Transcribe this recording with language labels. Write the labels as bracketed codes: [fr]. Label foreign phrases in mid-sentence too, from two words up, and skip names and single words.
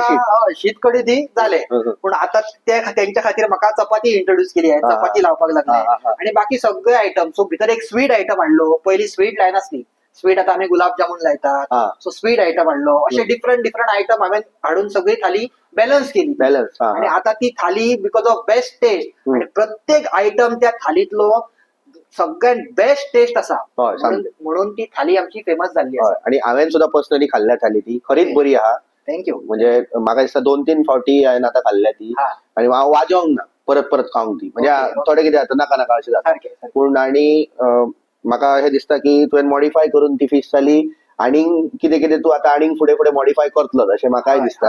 [kok] तेंका शीत कडी दी जाले. हं. [mr] पण आता त्यांच्या खातीर म्हाका चपाती इंट्रोड्यूस केली आहे, हा, [kok] चपाती लावपाक लागले. हा. आणि बाकी सगळे आयटम, सो भितर एक स्वीट आयटम हाडलो. पहिली स्वीट लायन आसली, स्वीट आता आम्ही गुलाबजामुन लायतात, हा. सो स्वीट आयटम हाडलो. असे डिफरंट डिफरंट आयटम हांवें हाडून सगळी थाली बॅलन्स केली. बॅलन्स आणि आता ती थाली [en] because of best taste [kok] आणि प्रत्येक आयटम त्या थालीतलो सगळ्यात [en] best taste [kok] असा, होय, [mr] म्हणून ती थाली आमची फेमस झाली आहे. [kok] आणि हांवें सुद्धा पर्सनली खाल्ल्या थाली ती खरीच बरी आहा. [en] थँक्यू. [kok] म्हणजे म्हाका दिसता 2-3 फावटी हांवें आता खाल्ल्या ती हा. आणि हांव वाजोंक ना परत परत खावंक ती. म्हणजे ओके. थोडे कितें जाता नाका नाका अशें जाता. सारखें सारखें. पूण आणि म्हाका अशें दिसता की तुवें मॉडिफाय करून ती फिश थाली आणि कितें कितें तूं आता आणि फुडें फुडें मॉडिफाय करतलो अशें म्हाकाय दिसता.